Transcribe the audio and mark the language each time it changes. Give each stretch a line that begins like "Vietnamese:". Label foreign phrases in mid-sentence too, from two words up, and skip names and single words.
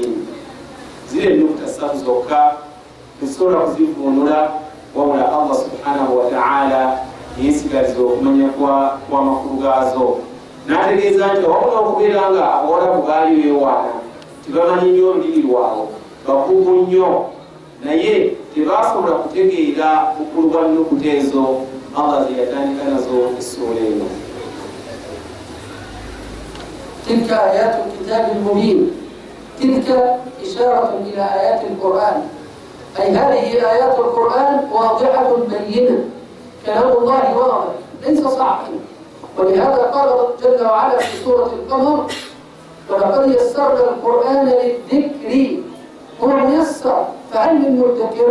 Ganda: Ziri ennukuta ssatu zokka, tezisobola kuzivuunula, wabula Allah
Arabic: سبحانه وتعالى
Ganda: yesigaliza okumanya kw'amakulu gaazo. N'ategeeza nti wabula okubeera nga abawalabu baali beewaana, tebamanyi nnyo olulimi lwabwe, bakugu nnyo, naye tebasobola kutegeera bukulu bwa nnukuta ezo Allah ze yatandika nazo essuula eno.
Arabic: تلك آيات الكتاب المبين، تلك إشارة إلى آيات القرآن، أي هذه آيات القرآن واضحة بينة، كلام الله واضح ليس صعبا. ولهذا قال جل وعلا في سورة القمر: ولقد يسرنا القرآن للذكر، هو ميسر فهل من مدكر؟